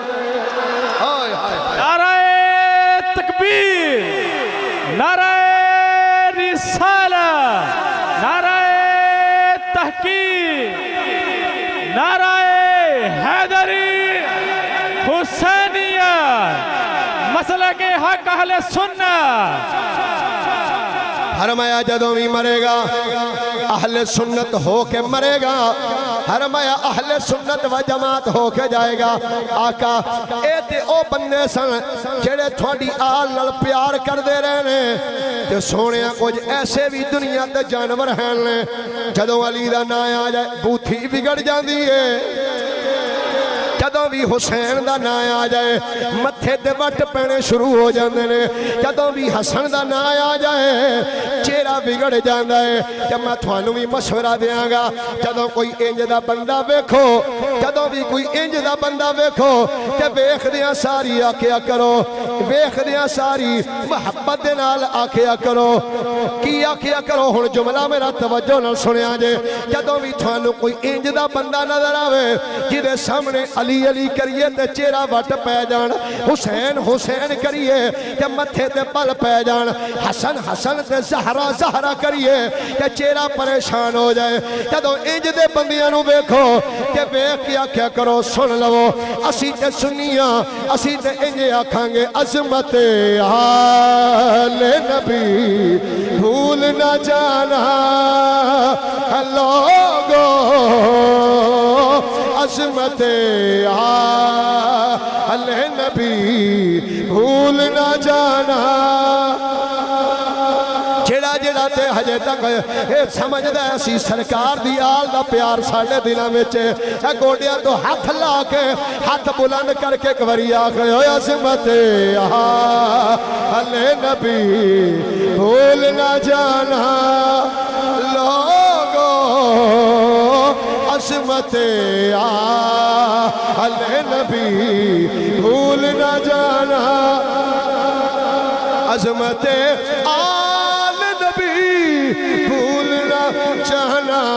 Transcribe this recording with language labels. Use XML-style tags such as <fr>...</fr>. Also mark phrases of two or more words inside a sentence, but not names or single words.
<ur>نعرہ تکبیر نعرہ رسالہ نعرہ تحقیق نعرہ حیدری حسینیت مسلک حق اہل سنت</ur> <pa>فرمایا جدوں بھی مرے گا اہل سنت ہو کے مرے گا فرمایا اہل سنت و جماعت ہو کے جائے گا آقا اے تے او بندے سن جڑے تھوڑی آل نال پیار کر دے رہنے تے سونے کچھ ایسے بھی دنیا تے جانور ہیں جدوں علی دا نا آ جائے بوتھی بگڑ جاندی ہے جدوں بھی حسین دا نا آ جائے متھے دے وٹ پینے شروع ہو جاندے نے جدوں بھی حسن دا نا آ جائے چہرہ بگڑ جاندا ہے کہ میں تھانوں بھی مشورہ دیاں گا جدوں کوئی انج دا بندہ ویکھو جدوں بھی کوئی انج دا بندہ ویکھو تے ویکھدیاں ساری آکھیا کرو ویکھدیاں ساری محبت دے نال آکھیا کرو کی آکھیا کرو ہن جملہ میرا توجہ نال سنیا جے جدوں بھی تھانوں کوئی انج دا بندہ نظر آوے جدے سامنے علی علی علی کریے تے چہرہ وٹ پہ جان حسین حسین کریے تے متھے تے پل پہ جان حسن حسن تے زہرا زہرا کریے تے چہرہ پریشان ہو جائے جدوں انج دے بندیاں نو ویکھو تے ویکھ کے آکھیا کرو سن لو اسی تے سنیاں اسی تے انج آکھاں گے</pa> <ur>عظمت آل نبی بھول نہ جانا لوگو عظمت آل نبی بھول نہ جانا</ur> <pa>جڑا جڑا تے ہجے تک سمجھدا ہے اسی سرکار دی آل دا پیار ساڈے دلاں وچ گوڈیاں تو ہاتھ لا کے ہاتھ بلند کر کے ایک واری آکھے اوے عظمت</pa> <ur>آل نبی بھول نہ جانا لوگو عظمت آل نبی بھول نہ جانا عظمت آل نبی بھول نہ جانا</ur>